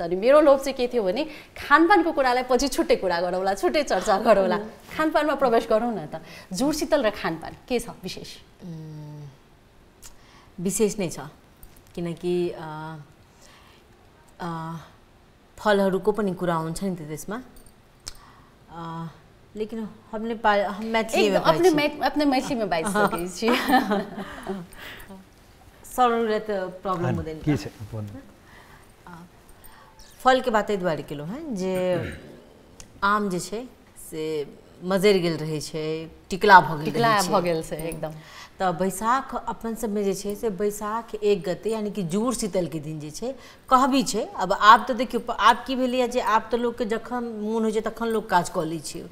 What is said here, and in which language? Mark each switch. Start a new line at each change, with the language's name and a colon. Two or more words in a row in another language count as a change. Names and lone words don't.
Nepali: अनि मेरो लोभ चाहिँ के थियो भने खानपानको कुरालाई पछि छुट्टै कुरा गरौँला, छुट्टै चर्चा गरौँला, खानपानमा प्रवेश गरौँ न त। जुडशीतल र खानपान के छ विशेष? विशेष नै छ, किनकि फलहरूको पनि कुरा हुन्छ नि त त्यसमा।
Maithili: लेकिन हम मैथिली में अपने मैथिली में बात सकै छी।
Nepali: सरले त प्रॉब्लम हुँदैन के छ?
Maithili: फल के बात एहि दुआरे केलहुँ हैं जे आम जे छै से मजरि गेल रहै छै, टिकला भऽ गेल छै एकदम। तऽ बैसाख अपन सबमे जे छै से बैसाख 1 गते यानी कि जुड़ शीतलके दिन जे छै कहबी छै। अब आब तऽ देखियौ आब की भेलैए जे आब तऽ लोकके जखन मोन होइ छै तखन लोक काज कऽ लै छै।